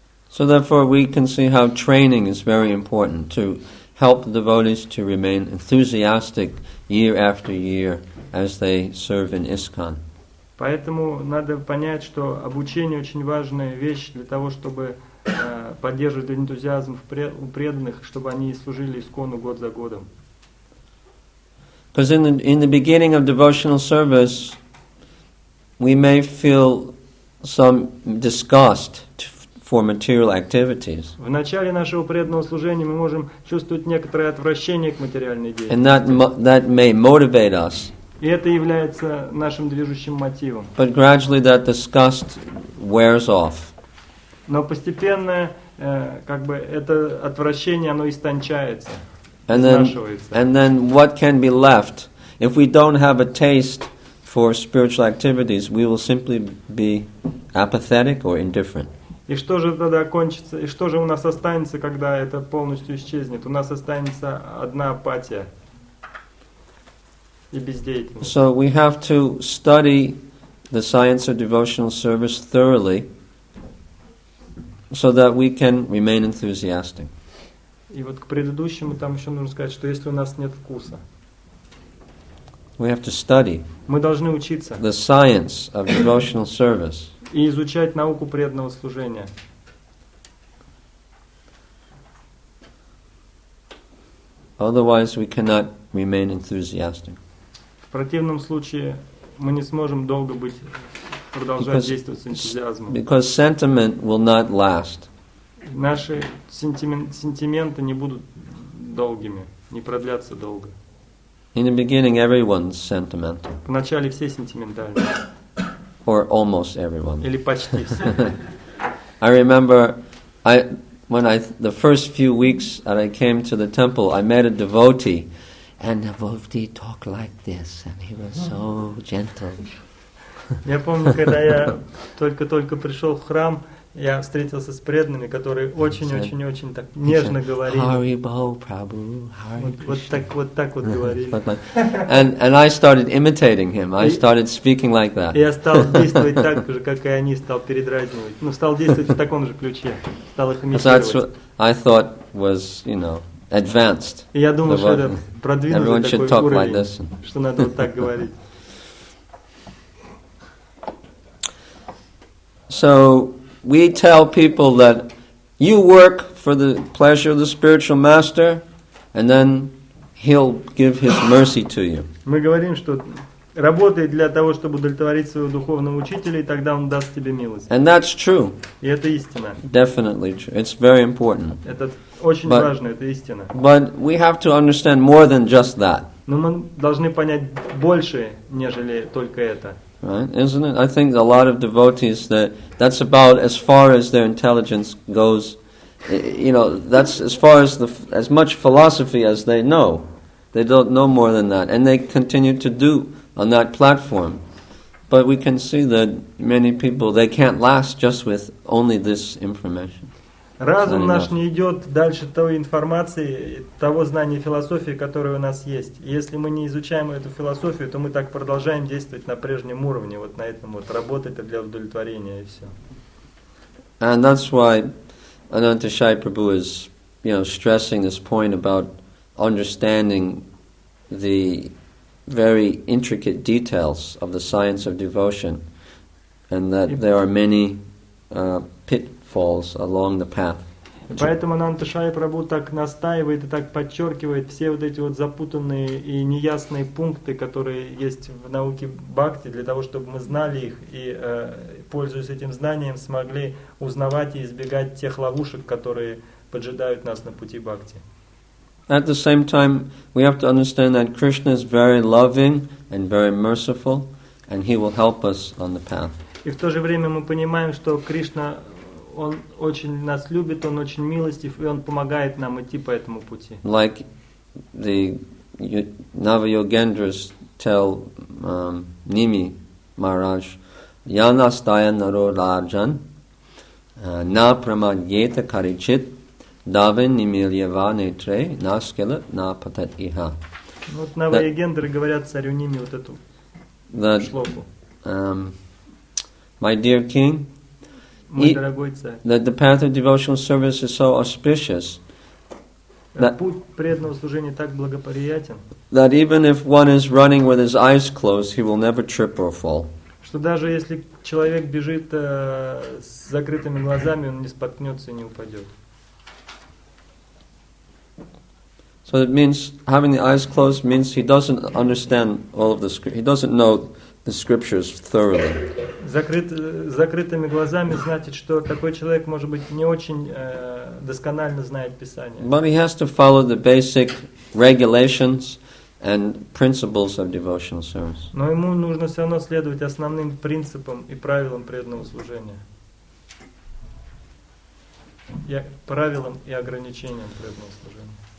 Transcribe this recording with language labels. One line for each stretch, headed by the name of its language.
English: So therefore we can see how training is very important to help the devotees to remain enthusiastic year after year as they serve in ISKCON.
Russian: Поэтому надо понять, что обучение очень важная вещь для того, чтобы поддерживать энтузиазм у преданных, чтобы они служили Искону год за годом.
English: Because in the beginning of devotional service, we may feel some disgust for material activities.
Russian: В начале нашего преданного служения мы можем чувствовать некоторое отвращение к материальной деятельности.
English: And that may motivate us.
Russian: И это является нашим движущим мотивом.
English: But gradually that disgust wears off.
Russian: Но постепенно это отвращение, оно истончается, изнашивается.
English: And then what can be left? If we don't have a taste for spiritual activities, we will simply be apathetic or indifferent.
Russian: И что же тогда кончится? И что же у нас останется, когда это полностью исчезнет? У нас останется одна апатия и бездеятельность.
English: So we have to study the science of devotional service thoroughly, so that we can remain enthusiastic.
Russian: И вот к предыдущему там еще нужно сказать, что если у нас нет вкуса,
English: we have to study
Russian: мы должны учиться
English: the science of devotional service.
Russian: И изучать науку преданного служения.
English: Otherwise we cannot remain enthusiastic.
Russian: В противном случае мы не сможем долго продолжать действовать с энтузиазмом.
English: Because sentiment will not last.
Russian: Наши сентименты не будут долгими, не продлятся долго.
English: In the beginning, everyone's sentimental.
Russian: Вначале все сентиментальны.
English: Or almost everyone.
Russian: Или почти все.
English: I remember, the first few weeks that I came to the temple, I met a devotee, and the devotee talked like this, and he was so gentle.
Russian: Я помню, когда я только пришел в храм, я встретился с преданными, которые очень так нежно говорили.
English: Haribol, Prabhu, Haribol.
Russian: Вот так говорили.
English: And I started imitating him. I started speaking like that.
Russian: Я стал действовать так же, как и они, стал передразнивать. Стал действовать в таком же ключе. Стал их имитировать.
English: That's what I thought was, advanced.
Russian: И я думал, что это продвинутый такой уровень,
English: like
Russian: что надо вот так говорить.
English: So we tell people that you work for the pleasure of the spiritual master, and then he'll give his mercy to you.
Russian: Мы говорим, что работай для того, чтобы удовлетворить своего духовного учителя, и тогда он даст тебе милость.
English: And that's true.
Russian: И это истина.
English: Definitely true. It's very important.
Russian: Это очень важно, это истина.
English: But we have to understand more than just that.
Russian: Но мы должны понять больше, нежели только это.
English: Right, isn't it? I think a lot of devotees that's about as far as their intelligence goes. That's as far as much philosophy as they know. They don't know more than that, and they continue to do on that platform. But we can see that many people, they can't last just with only this information.
Russian: Разум наш не идет дальше той информации, того знания философии, которое у нас есть. И если мы не изучаем эту философию, то мы так продолжаем действовать на прежнем уровне, вот на этом работать для удовлетворения и все.
English: And that's why Anantashai Prabhu is, stressing this point about understanding the very intricate details of the science of devotion, and that there are many pitfalls along the path.
Russian: Поэтому Ананташай Прабху так настаивает и так подчеркивает все вот эти запутанные и неясные пункты, которые есть в науке бхакти, для того, чтобы мы знали их и, пользуясь этим знанием, смогли узнавать и избегать тех ловушек, которые поджидают нас на пути бхакти.
English: At the same time, we have to understand that Krishna is very loving and very merciful, and he will help us on the path.
Russian: И в то же время мы понимаем, что Кришна Он очень нас любит, Он очень милостив, и Он помогает нам идти по этому пути.
English: Like the Navayogendras tell Nimi Maharaj,
Sanskrit: Yanastaya Naro Rajan Na Pramadyeta Karichit Davin Nimilyava Netre Naskela Na Patat Iha.
Russian: Вот Навайогендры говорят царю Ними вот эту шлоку.
English: My dear king,
Russian: Мой дорогой царь,
English: that the path of devotional service is so auspicious
Russian: путь преданного служения так благоприятен,
English: that even if one is running with his eyes closed, he will never trip or fall.
Russian: Что даже если человек бежит с закрытыми глазами, он не споткнется и не упадет.
English: So it means having the eyes closed means he doesn't understand all of the he doesn't know the scriptures thoroughly.
Russian: Закрытыми глазами значит, что такой человек, может быть, не очень досконально знает Писание.
English: But he has to follow the basic regulations and principles of devotional service.
Russian: Но ему нужно все равно следовать основным принципам и правилам преданного служения. Правилам и ограничениям преданного служения.